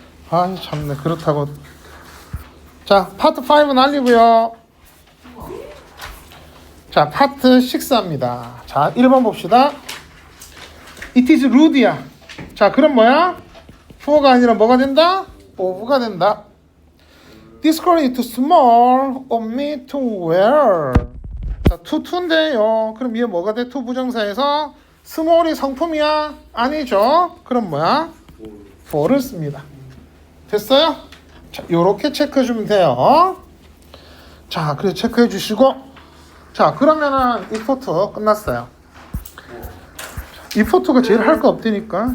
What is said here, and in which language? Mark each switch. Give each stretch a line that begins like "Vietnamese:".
Korean: 아, 참네. 그렇다고. 자, 파트 5 날리고요. 자, 파트 6입니다. 자, 1번 봅시다.
English: It is rude
Korean: 야. 자, 그럼 뭐야? for가 아니라 뭐가 된다? of가 된다.
English: This girl is too small of me to wear.
Korean: 자, to인데요. 그럼 얘 뭐가 돼? to 부정사에서 small이 성품이야? 아니죠. 그럼 뭐야? for를 씁니다. 됐어요? 자, 요렇게 체크해 주면 돼요. 자, 그래 체크해 주시고. 자, 그러면은 이 포트 끝났어요. 이 포트가 제일 할 거 없다니까.